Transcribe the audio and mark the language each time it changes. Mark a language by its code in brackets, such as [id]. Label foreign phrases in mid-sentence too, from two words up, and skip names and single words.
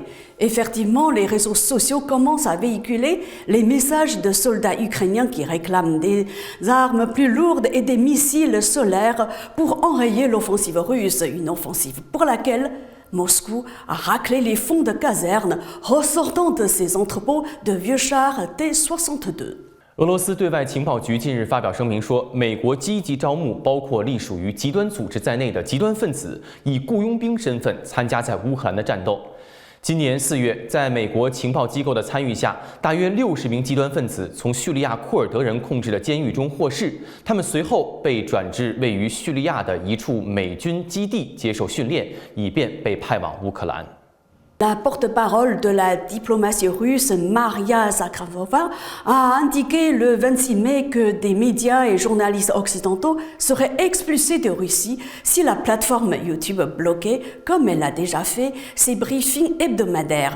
[fr] Effectivement, les réseaux sociaux commencent à véhiculer les messages de soldats ukrainiens qui réclament des armes plus lourdes et des missiles solaires pour enrayer l'offensive russe, une offensive pour laquelle Moscou a raclé les fonds de caserne ressortant de ses entrepôts de vieux chars T-62. [zh] 俄罗斯对外情报局近日发表声明说，美国积极招募包括隶属于极端组织在内的极端分子，以雇佣兵身份参加在乌克兰的战斗。今年4月，在美国情报机构的参与下，大约60名极端分子从叙利亚库尔德人控制的监狱中获释，他们随后被转至位于叙利亚的一处美军基地接受训练，以便被派往乌克兰。 [fr] La porte-parole de la diplomatie russe, Maria Zakharova, a indiqué le 26 mai que des médias et journalistes occidentaux seraient expulsés de Russie si la plateforme YouTube bloquait, comme elle l'a déjà fait, ses briefings hebdomadaires.